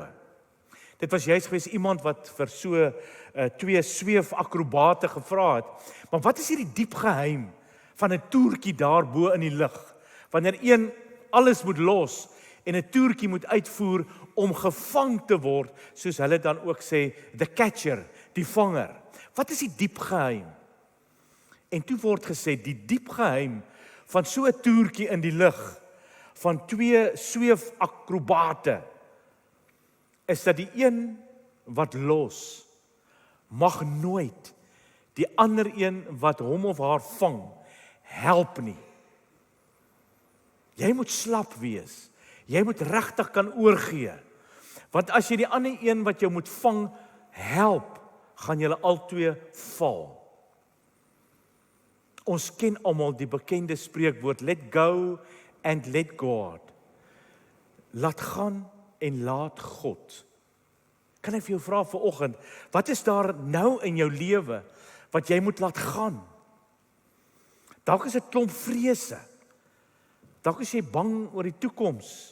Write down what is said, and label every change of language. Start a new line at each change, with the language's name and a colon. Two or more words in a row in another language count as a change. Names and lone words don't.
Afrikaans: Dit was juist gewees iemand wat vir so twee sweefakrobate gevra het, maar wat is hierdie diep geheim van 'n toertjie daarbo in die lug, wanneer een alles moet los en 'n toertjie moet uitvoer om gevang te word, soos hulle dan ook sê,
English: the catcher,
Afrikaans: die vanger. Wat is die diep geheim? En toe word gesê, die diep geheim van so 'n toertjie in die lug, van twee sweefakrobate, is dat die een wat los, mag nooit die ander een wat hom of haar vang, help nie. Jy moet slap wees. Jy moet regtig kan oorgee. Want as jy die ander een wat jou moet vang, help, gaan julle albei val. Ons ken almal die bekende spreekwoord,
English: let go and let God.
Afrikaans: Laat gaan en laat God. Kan ek vir jou vra vanoggend, wat is daar nou in jou lewe wat jy moet laat gaan? Dalk is dit klomp vrese. Dalk is jy bang oor die toekoms.